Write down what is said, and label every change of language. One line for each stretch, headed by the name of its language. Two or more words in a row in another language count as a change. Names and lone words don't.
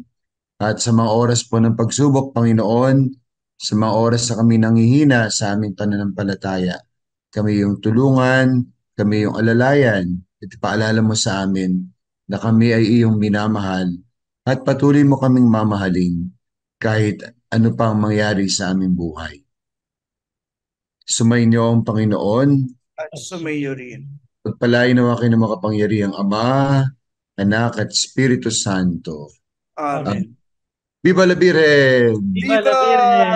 Filipino: At sa mga oras po ng pagsubok, Panginoon, sa mga oras na kami nanghihina sa aming pananampalataya, kami yung tulungan, kami yung alalayan, at ipaalala mo sa amin na kami ay iyong minamahal at patuloy mo kaming mamahalin kahit ano pang mangyari sa aming buhay. Sumainyo ang Panginoon At sumayo rin. pagpalain nawa kayo ng makapangyarihang Ama, Anak at Espiritu Santo. Amen.
Spanish: Viva la Virgen! Viva la Virgen!